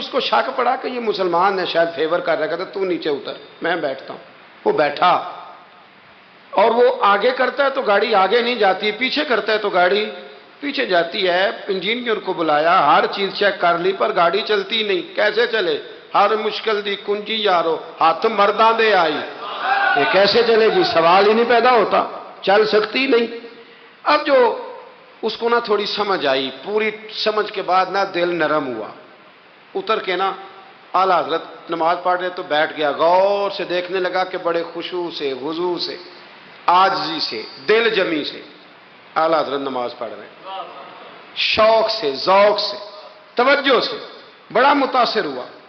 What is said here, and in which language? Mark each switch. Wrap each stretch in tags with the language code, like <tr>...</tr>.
<ur>اس کو شک پڑا کہ یہ مسلمان ہے, شاید فیور کر رہا. کہتا تو نیچے اتر, میں بیٹھتا ہوں. وہ بیٹھا, اور وہ آگے کرتا ہے تو گاڑی آگے نہیں جاتی, پیچھے کرتا ہے تو گاڑی پیچھے جاتی ہے. انجینئر کو بلایا, ہر چیز چیک کر لی, پر گاڑی چلتی نہیں. کیسے چلے؟</ur> <pa>ہر مشکل دی کنجی یارو, ہاتھ مرداں دے آئی.</pa> <ur>یہ کیسے چلے گی؟ سوال ہی نہیں پیدا ہوتا, چل سکتی نہیں. اب جو اس کو نا تھوڑی سمجھ آئی, پوری سمجھ کے بعد نا دل نرم ہوا. اتر کے نا اعلیٰ حضرت نماز پڑھ رہے تو بیٹھ گیا, غور سے دیکھنے لگا کہ بڑے خشوع سے, وضو سے, عاجزی سے, دل جمی سے اعلیٰ حضرت نماز پڑھ رہے ہیں, شوق سے, ذوق سے, توجہ سے. بڑا متاثر ہوا.</ur>